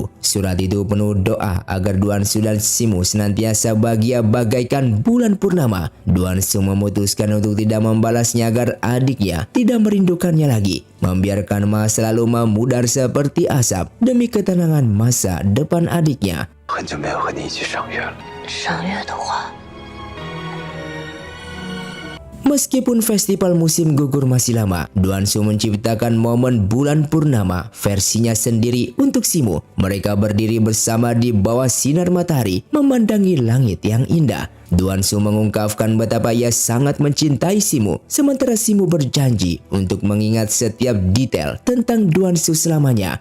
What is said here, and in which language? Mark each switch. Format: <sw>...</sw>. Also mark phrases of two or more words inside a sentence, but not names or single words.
<id>Surat itu penuh doa agar Duan Su dan Simu senantiasa bahagia bagaikan bulan purnama. Duan Su memutuskan untuk tidak membalasnya agar adiknya tidak merindukannya lagi. Membiarkan masa lalu memudar seperti asap demi ketenangan masa depan adiknya.</id> <zh>很久没有和你一起赏月了。赏月的话，</zh> <id>Meskipun festival musim gugur masih lama, Duan Su menciptakan momen bulan purnama versinya sendiri untuk Simu. Mereka berdiri bersama di bawah sinar matahari, memandangi langit yang indah. Duan Su mengungkapkan betapa ia sangat mencintai Simu, sementara Simu berjanji untuk mengingat setiap detail tentang Duan Su selamanya.</id>